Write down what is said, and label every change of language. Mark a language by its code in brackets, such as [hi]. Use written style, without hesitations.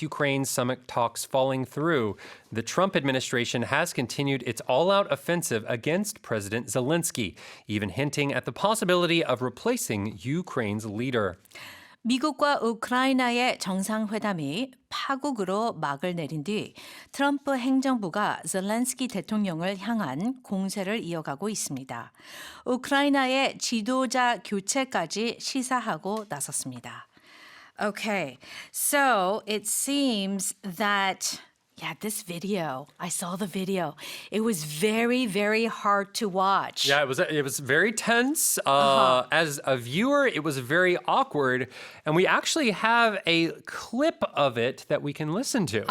[en] Ukraine summit talks falling through, the Trump administration has continued its all-out offensive against President Zelensky, even hinting at the possibility of replacing Ukraine's leader. [ko] 미국과 우크라이나의 정상회담이 파국으로 막을 내린 뒤 트럼프 행정부가 젤렌스키 대통령을 향한 공세를 이어가고 있습니다. 우크라이나의 지도자 교체까지 시사하고 나섰습니다. [en] Okay, so it seems that this video. I saw the video. It was very, very hard to watch. Yeah, it was very tense. As a viewer, it was very awkward. And we actually have a clip of it that we can listen to.